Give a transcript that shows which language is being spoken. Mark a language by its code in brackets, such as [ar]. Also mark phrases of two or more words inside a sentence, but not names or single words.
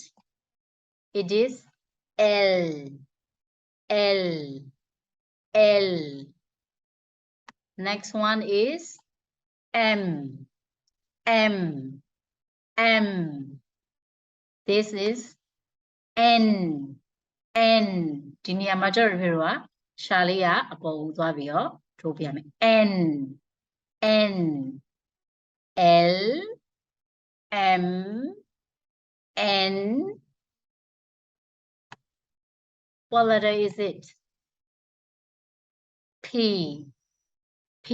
[en] It is L. L. L. Next one is M. M. M. This is N. N. [my] ဒီနေရာမှာကျတော့ပြောတာရှာလေးကအပေါ်ကိုသွားပြီးတော့ထိုးပြမယ် N. [en] N. L. M. N. What letter is it? P. P.